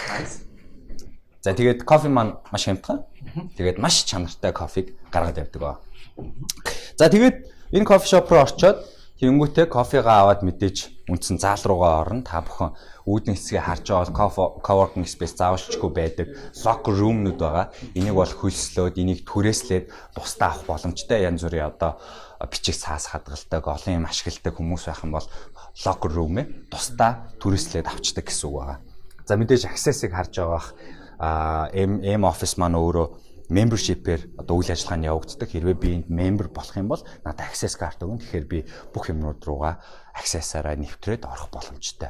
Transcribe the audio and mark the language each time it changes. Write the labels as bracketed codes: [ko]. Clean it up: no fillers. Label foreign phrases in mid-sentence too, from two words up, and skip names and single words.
[mn] За тэгээд кофе маань маш хямдхан. Тэгээд маш чанартай кофег гаргаад явдаг ба. За тэгээд энэ кофе шоп руу орчоод тэнгүүтээ кофегаа аваад мэдээж үндсэн заал руугаа орно. Та бүхэн үүдний хэсгээ харж байгаа [en] coworking space [mn] заавалчгүй байдаг [en] locker room- [mn] нууд байгаа. Энийг бол хөлслөөд, энийг түрээслээд бусдаа авах боломжтой янз бүрийн одоо бичиг цаас хадгалдаг, олон юм ашигладаг хүмүүс байх юм бол [en] locker room- [mn] ээ тусдаа түрээслээд авчдаг гэсэн үг байгаа. За мэдээж access-ыг харж байгаа office маань өөрөө membership-ээр одоо үйл ажиллагаанд явагддаг. Хэрвээ би энд member болох юм бол надад [en] access card [mn] өгнө. Тэгэхээр би бүх юмнууд руугаа access-аараа нэвтрээд орох боломжтой.